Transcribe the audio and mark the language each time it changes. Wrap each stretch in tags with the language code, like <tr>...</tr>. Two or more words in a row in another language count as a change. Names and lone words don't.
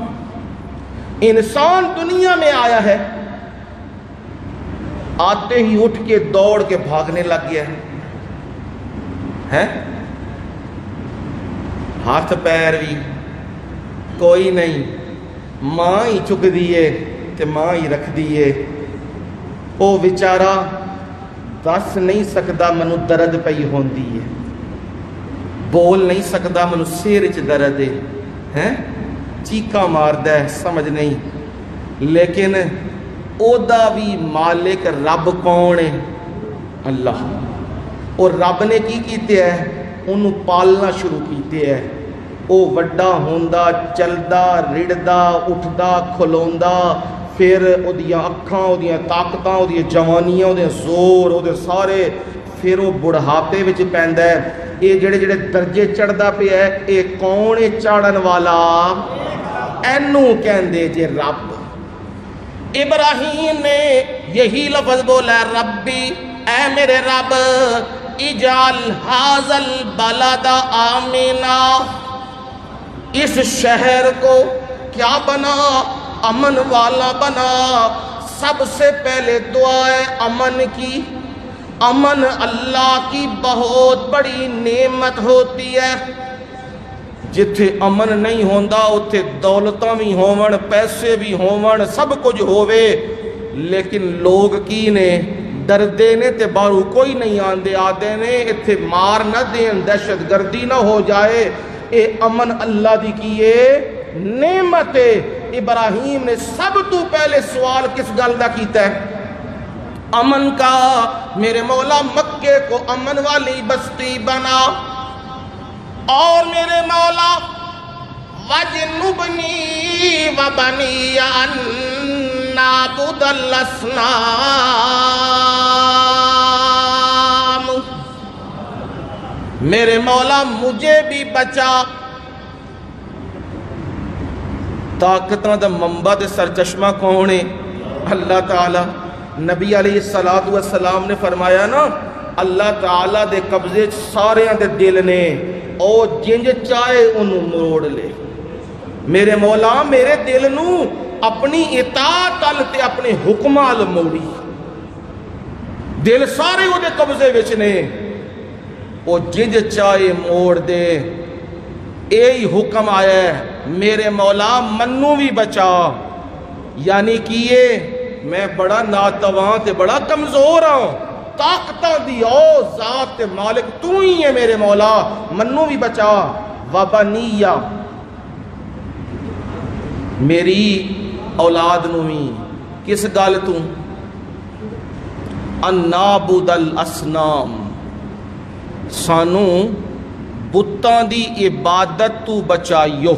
<ur>انسان دنیا میں آیا ہے، آتے ہی اٹھ کے دوڑ کے بھاگنے لگ گیا ہے، ہاتھ پیر بھی کوئی نہیں،</ur> <pa>ماں ہی چک دیے تے ماں ہی رکھ دیے۔ او بیچارہ دس نہیں سکدا منو درد پئی ہوندی ہے، بول نہیں سکدا منو سیر وچ درد ہے، چیکا ماردا ہے، سمجھ نہیں۔ لیکن او دا بھی مالک رب کون ہے؟ اللہ۔ اور رب نے کی کیتے ہے؟ انہوں پالنا شروع کیتے ہے۔ او وڈا ہوندا، چلدا، رڑدا، اٹھدا، کھلوندا، پھر اودیاں اکھاں اودیاں طاقتاں اودیاں جوانیاں اودے زور اودے سارے پھر وہ بڑھاپے وچ پیندا ہے. یہ جڑے جڑے درجے چڑھدا پیا ہے یہ کون ہے چاڑن والا؟ اینو کہندے جے رب.</pa> <ur>ابراہیم نے یہی لفظ بولا ہے ربی اے میرے رب</ur> <ar>اجعل ھذا البلد آمنا،</ar> <ur>اس شہر کو کیا بنا؟ امن والا بنا. سب سے پہلے دعا ہے امن کی. امن اللہ کی بہت بڑی نعمت ہوتی ہے.</ur> <pa>جتھے امن نہیں ہوندا اتھے دولتاں بھی ہون، پیسے بھی ہون، سب کچھ ہووے، لیکن لوگ کی نے ڈردے نے تے باہروں کوئی نہیں آندے، آدے نے اتھے مار نہ دین، دہشت گردی نہ ہو جائے. اے امن اللہ دی کیے نعمت ہے. ابراہیم نے سب تو پہلے سوال کس گل دا کیتا ہے؟</pa> <ur>امن کا. میرے مولا مکے کو امن والی بستی بنا، اور میرے مولا</ur> <ar>وَجْنُبْنِي وَبَنِيَّ أَن نَّعْبُدَ الْأَصْنَامَ،</ar> <ur>میرے مولا مجھے بھی بچا.</ur> <pa>طاقتاں دا منبع تے سرچشمہ کون ہے؟ اللہ تعالی. نبی علیہ السلام نے فرمایا نا اللہ تعالیٰ دے قبضے ساریاں دے دل نے، او جنج چاہے انہوں مروڑ لے. میرے مولا میرے دل نو اپنی اطاعت ال تے اپنے حکم ال موڑی. دل سارے وہ دے قبضے وچ نے، او جنج چاہے موڑ دے. یہی حکم آیا ہے میرے مولا منو بھی بچا. یعنی کیے میں بڑا ناتواں تے بڑا کمزور ہوں، طاقتاں دی او ذات تے مالک تو ہی ہے میرے مولا، منو بھی بچا. وبنیہ، میری اولاد نو بھی کس گل تو؟</pa> <ar>ان نعبد الاصنام،</ar> <pa>سانو بتاں دی عبادت تو بچائیو.</pa>